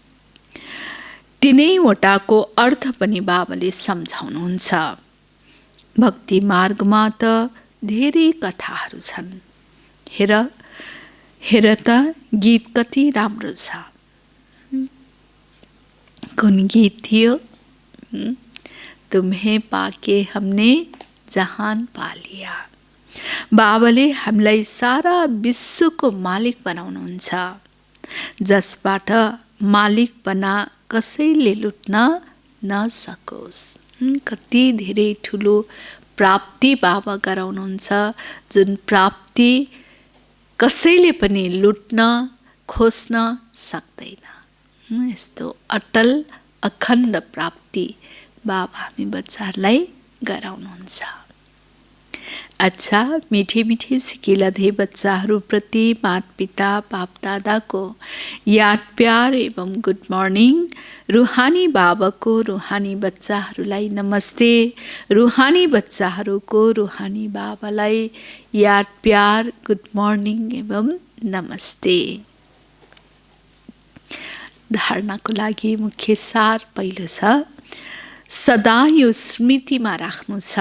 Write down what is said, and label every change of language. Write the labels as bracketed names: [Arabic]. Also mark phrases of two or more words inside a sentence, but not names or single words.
[Nepali] तिनैवटाको अर्थ पनि बाबाले सम्झाउनुहुन्छ। भक्ति मार्गमा त धेरै कथाहरू छन्। हेर त गीत कति राम्रो छ। कुन गीत थियो? [Hindi] तुम्हें पाके हमने जहान पा लिया। [Nepali] बाबाले हामीलाई सारा विश्वको मालिक बनाउनुहुन्छ, जसबाट मालिकपना कसैले लुट्न नसकोस्। कति धेरै ठुलो प्राप्ति बाबा गराउनुहुन्छ, जुन प्राप्ति कसैले पनि लुट्न खोज्न सक्दैन। यस्तो अटल अखण्ड प्राप्ति बाबा हामी बच्चाहरूलाई गराउनुहुन्छ। अच्छा, मिठे मिठे सिकिलधे बच्चाहरूप्रति माता पिता बाप दादाको याद प्यार एवं [English] good morning. [Nepali] रुहानी बाबाको रुहानी बच्चाहरूलाई नमस्ते। रुहानी बच्चाहरूको रुहानी बाबालाई याद प्यार [English] good morning [Nepali] एवं नमस्ते। धारणाको लागि मुख्य सार पहिलो छ, सदा यो स्मृतिमा राख्नु छ।